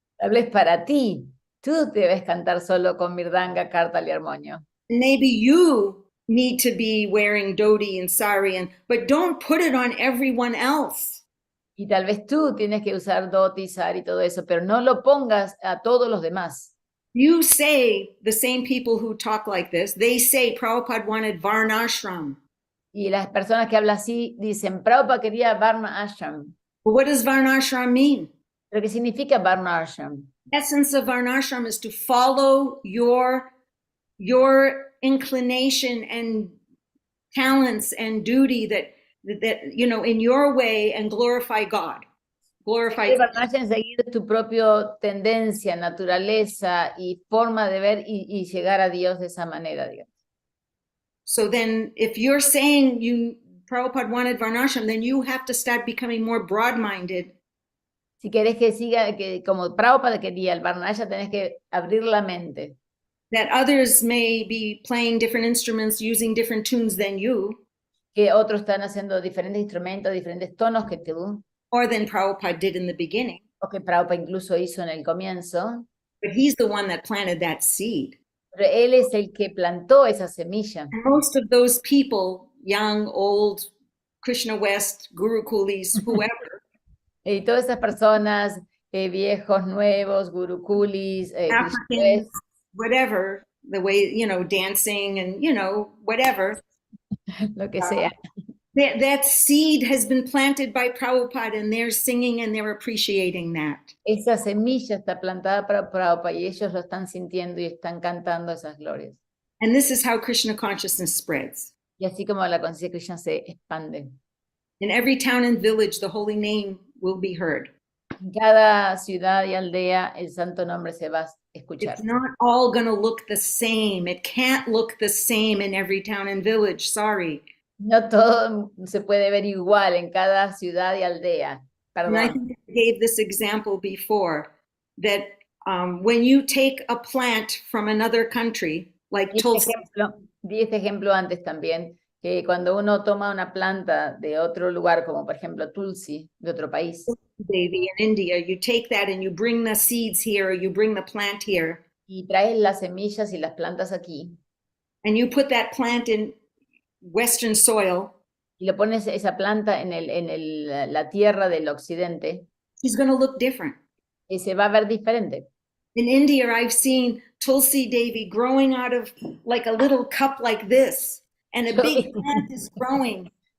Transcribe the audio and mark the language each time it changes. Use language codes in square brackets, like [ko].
[es] Tal vez para ti, tú debes cantar solo con mirdanga, kartal y armonio. [en] Maybe you need to be wearing dhoti and sari, but don't put it on everyone else. [es] Y tal vez tú tienes que usar dhoti, sari y todo eso, pero no lo pongas a todos los demás. [en] You say, the same people who talk like this, they say Prabhupada wanted varnashram. [es] Y las personas que hablan así dicen, Prabhupada quería Varna Ashram. [en] But what does varnashram mean? [es] ¿Pero qué significa Varna Ashram? [en] The essence of varnashram is to follow your your inclination and talents and duty that in your way, and glorify God. Glorify [es] El Varnashya en seguir tu propia tendencia, naturaleza y forma de ver y llegar a Dios de esa manera, digamos. [en] So then if you're saying Prabhupada wanted Varnashram, then you have to start becoming more broad-minded. [es] Si querés que siga, que como Prabhupada quería el Varnashya, tenés que abrir la mente. [en] That others may be playing different instruments, using different tunes than you. [es] Que otros están haciendo diferentes instrumentos, diferentes tonos que tú. [en] Or than Prabhupada did in the beginning. [es] O que Prabhupada incluso hizo en el comienzo. [en] But he's the one that planted that seed. [es] Pero él es el que plantó esa semilla. [en] And most of those people, young, old, Krishna West, Guru Kulis, whoever. [es] Y todas esas personas, viejos, nuevos, gurukulis, [en] Africans, whatever, the way, dancing and, whatever. [es] Lo que sea. [en] That seed has been planted by Prabhupada, and they're singing and they're appreciating that. [es] Esa semilla está plantada para Prabhupada y ellos lo están sintiendo y están cantando esas glorias. [en] And this is how Krishna consciousness spreads. [es] Y así como la conciencia de Krishna se expande. [en] In every town and village, the holy name will be heard. [es] En cada ciudad y aldea el santo nombre se va a escuchar. [en] It's not all going to look the same. It can't look the same in every town and village. Sorry. [es] No todo se puede ver igual en cada ciudad y aldea. [en] And I [es] Perdón. [en] think I gave this example before, that when you take a plant from another country, like Tulsi, [es] Di este ejemplo antes también, que cuando uno toma una planta de otro lugar, como por ejemplo Tulsi, de otro país, [en] Devi in India, you take that and you bring the seeds here, or you bring the plant here, [es] y traes las semillas y las plantas aquí, [en] and you put that plant in Western soil, [es] y le pones esa planta en la tierra del occidente, [en] she's going to look different. [es] y se va a ver diferente. [en] In India, I've seen Tulsi Devi growing out of like a little cup like this, and a big plant is growing.